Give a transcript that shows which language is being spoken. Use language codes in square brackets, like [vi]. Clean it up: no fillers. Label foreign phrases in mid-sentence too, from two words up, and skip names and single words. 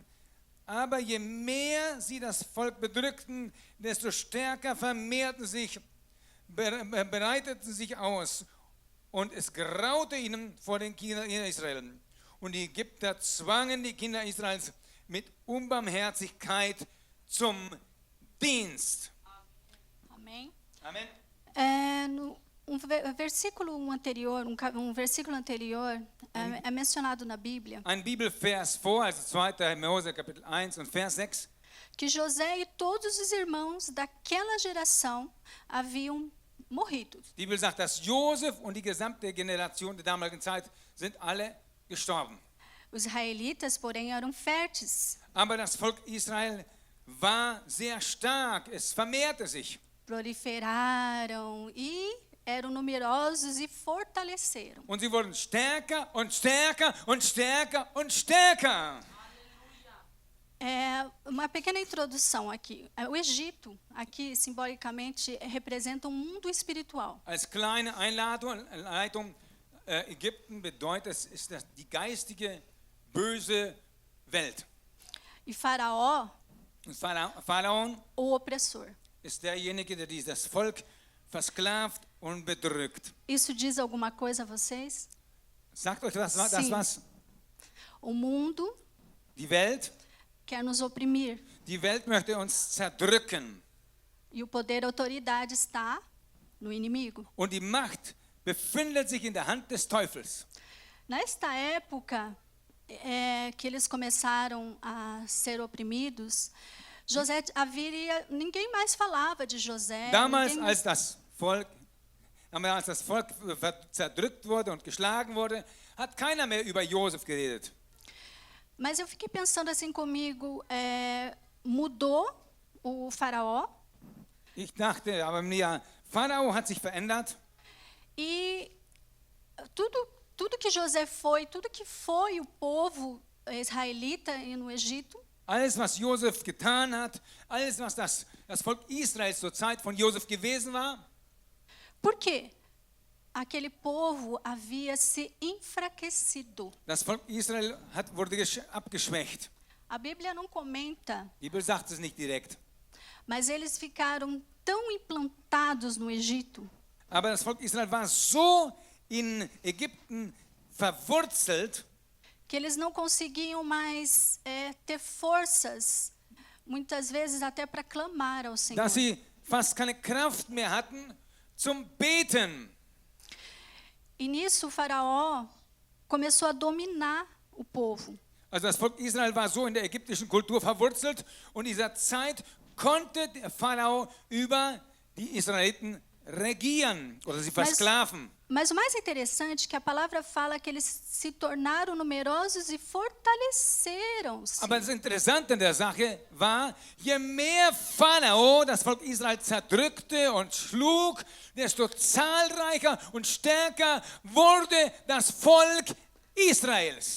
[de] Aber je mehr sie das Volk bedrückten, desto stärker vermehrten sich bereiteten sich aus und es graute ihnen vor den Kindern Israel. Und die Ägypter zwangen die Kinder Israels mit Unbarmherzigkeit zum Dienst. [pt] Amém. [de] Amen. [pt] Versículo anterior, versículo anterior é mencionado na Bíblia [de] Ein Bibelvers vor, also 2. Mose Kapitel 1 und Vers 6, [pt] que José e todos os irmãos daquela geração haviam morrido. [de] die Bibel sagt, dass Josef und die gesamte Generation der damaligen Zeit sind alle gestorben. [pt] Os israelitas, porém, eram férteis, [de] Aber das Volk Israel war sehr stark, es vermehrte sich. [pt] proliferaram e eram numerosos e fortaleceram. [de] Und sie wurden stärker und stärker und stärker und stärker. [pt] Uma pequena introdução aqui. O Egito, aqui simbolicamente, representa um mundo espiritual. [de] Als kleine Einleitung, Ägypten bedeutet, es ist die geistige, böse Welt. [pt] E Faraó, [de] Und Pharaon [pt] o opressor. [de] ist derjenige, der dieses Volk versklavt und bedrückt. [pt] Isso diz alguma coisa a vocês? [de] Sagt euch das [pt] Sim. [de] was? [pt] O mundo [de] Die Welt, [pt] quer nos oprimir. [de] die Welt möchte uns zerdrücken. [pt] E o poder e a autoridade está no inimigo. [de] Und die Macht befindet sich in der Hand des Teufels. [pt] Nesta época que eles começaram a ser oprimidos, ninguém mais falava de José. [de] Damals, als das Volk zerdrückt wurde und geschlagen wurde, hat keiner mehr über Josef geredet. [pt] Mas eu fiquei pensando assim comigo, mudou o faraó [de] Ich dachte, aber mir, Pharao hat sich verändert [pt] e tudo que José foi, tudo que foi o povo israelita no Egito, [de] alles, was Josef getan hat, alles, was das Volk Israels zur Zeit von Josef gewesen war. [pt] por quê? Aquele povo havia se enfraquecido. [de] Das Volk Israel wurde abgeschwächt. [pt] A Bíblia não comenta, [de] Die Bibel sagt es nicht direkt. [pt] mas eles ficaram tão implantados no Egito [de] Aber das Volk Israel war so in Ägypten verwurzelt, [pt] que eles não conseguiam mais ter forças, muitas vezes até para clamar ao Senhor. [de] dass sie fast keine Kraft mehr hatten zum Beten. [pt] E nisso o faraó começou a dominar o povo. [de] Also das Volk Israel war so in der ägyptischen Kultur verwurzelt und in dieser Zeit konnte der Pharao über die Israeliten regieren oder sie versklaven. [pt] Mas o mais interessante é que a palavra fala que eles se tornaram numerosos e fortaleceram-se. [de] Aber das Interessante an der Sache war, je mehr Pharao das Volk Israel zerdrückte und schlug, desto zahlreicher und stärker wurde das Volk Israels.